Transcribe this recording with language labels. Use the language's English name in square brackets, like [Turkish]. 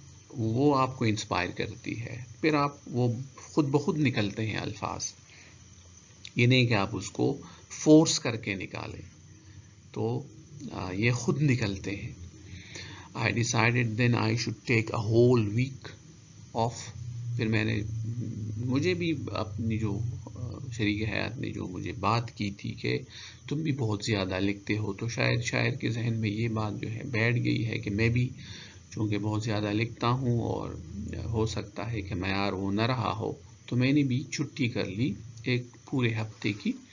[Urdu] وہ آپ کو انسپائر کرتی ہے، پھر آپ وہ خود بخود نکلتے ہیں الفاظ. یہ نہیں کہ آپ اس کو فورس کر کے نکالیں، تو یہ خود نکلتے ہیں. [English] I decided then I should take a whole week off. [Urdu] پھر مجھے بھی اپنی جو شریک حیات نے جو مجھے بات کی تھی کہ تم بھی بہت زیادہ لکھتے ہو، تو شاید شاعر کے ذہن میں یہ بات جو ہے بیٹھ گئی ہے کہ میں بھی چونکہ بہت زیادہ لکھتا ہوں اور ہو سکتا ہے کہ معیار وہ نہ رہا ہو، تو میں نے بھی چھٹی کر لی ایک پورے ہفتے کی،